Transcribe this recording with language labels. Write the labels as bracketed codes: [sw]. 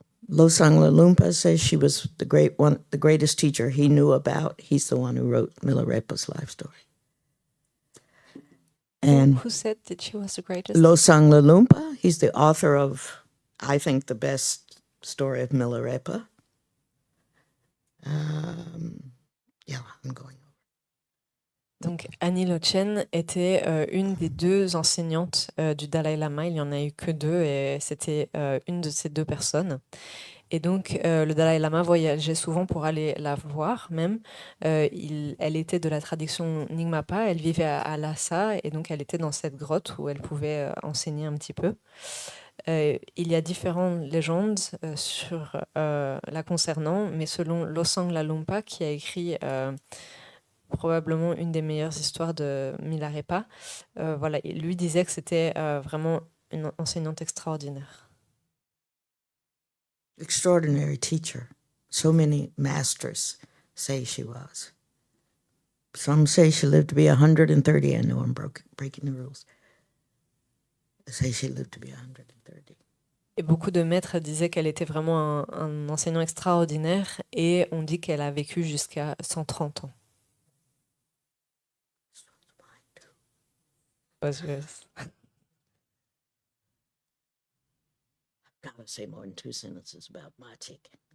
[en] Losang Lalumpa says she was the greatest teacher he knew about. He's the one who wrote Milarepa's life story. And who said that she was the greatest? Losang Lalumpa, he's the author of, I think, the best story of Milarepa. Yeah, I'm going. [fr] Donc Annie Lochen était une des deux enseignantes du Dalai Lama. Il n'y en a eu que deux, et c'était une de ces deux personnes. Et donc le Dalai Lama voyageait souvent pour aller la voir même. Elle était de la tradition Nyingmapa, elle vivait à Lhasa, et donc elle était dans cette grotte où elle pouvait enseigner un petit peu. Il y a différentes légendes sur la concernant, mais selon Losang Lalumpa, qui a écrit probablement une des meilleures histoires de Milarepa, voilà, lui disait que c'était vraiment une enseignante extraordinaire. [en] Extraordinary teacher. So many masters say she was. Some say she lived to be 130. I know I'm breaking the rules. They say she lived to be 130. [fr] Et beaucoup de maîtres disaient qu'elle était vraiment un enseignant extraordinaire, et on dit qu'elle a vécu jusqu'à 130 ans. [en] Was yours. I've got to say more than two sentences about Matik.